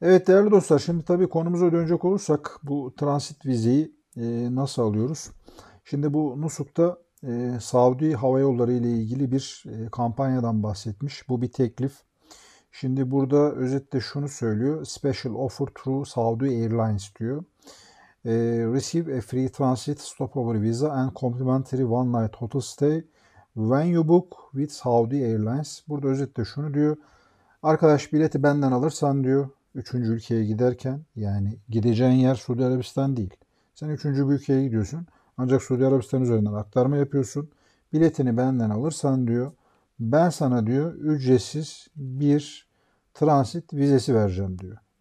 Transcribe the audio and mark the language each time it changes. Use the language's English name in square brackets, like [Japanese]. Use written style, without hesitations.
[Turkish] Evet değerli dostlar, şimdi tabii konumuza dönecek olursak bu transit vizeyi nasıl alıyoruz? Şimdi bu Nusuk'ta Saudi Hava Yolları ile ilgili bir kampanyadan bahsetmiş. Bu bir teklif. Şimdi burada özetle şunu söylüyor. [English] Special offer through Saudi Airlines [Turkish] diyor. [English] Receive a free transit stopover visa and complimentary one night hotel stay when you book with Saudi Airlines. [Turkish] Burada özetle şunu diyor. Arkadaş bileti benden alırsan diyor 3. ülkeye giderken, yani gideceğin yer Suudi Arabistan değil. Sen 3. bir ülkeye gidiyorsun. Ancak Suudi Arabistan üzerinden aktarma yapıyorsun. Biletini benden alırsan diyor ben sana diyor ücretsiz bir transit vizesi vereceğim diyor.